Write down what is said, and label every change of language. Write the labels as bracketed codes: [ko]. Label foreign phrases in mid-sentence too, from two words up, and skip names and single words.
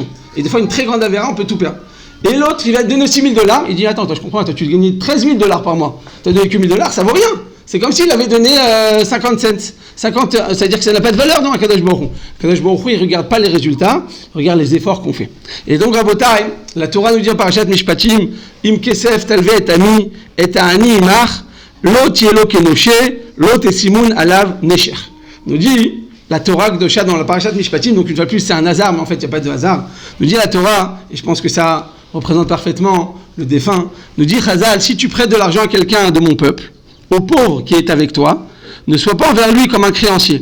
[fr] Et des fois une très grande avéra, on peut tout perdre. Et l'autre, il va te donner 6 000 $, il dit attends, je comprends, toi tu gagnes 13 000 $ par mois, tu as donné que 1 000 $, ça vaut rien. C'est comme s'il avait donné 50 cents. 50, c'est-à-dire que ça n'a pas de valeur dans [he] הקדוש ברוך הוא. הקדוש ברוך הוא, [fr] il ne regarde pas les résultats, il regarde les efforts qu'on fait. Et donc, Rabotai, la Torah nous dit en Parashat Mishpatim, [he] אם כסף תלוה את עני, את עני עמך, לא תהיה לו כנשה, לא תשימון עליו נשך. [fr] Nous dit la [he] תורה קדושה [fr] dans la Parashat Mishpatim, donc une fois de plus, c'est un hasard, mais en fait, il n'y a pas de hasard. Nous dit la Torah, et je pense que ça représente parfaitement le défunt, nous dit Chazal, si tu prêtes de l'argent à quelqu'un de mon peuple, au pauvre qui est avec toi, ne sois pas envers lui comme un créancier.